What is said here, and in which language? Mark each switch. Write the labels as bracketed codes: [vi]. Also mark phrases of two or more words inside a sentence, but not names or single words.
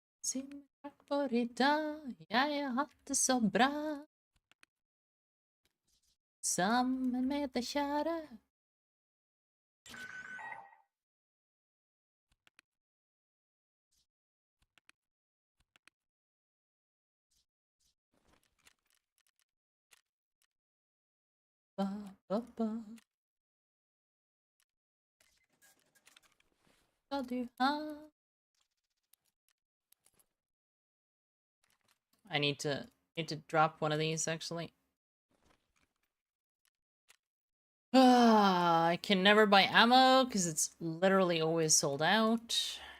[pt] Sim, favorita, [sv] jag har det så bra. [no] Sammen med deg, kjære. Ba, ba, ba. Skal du ha? [en] I need to drop one of these actually. I can never buy ammo because it's literally always sold out.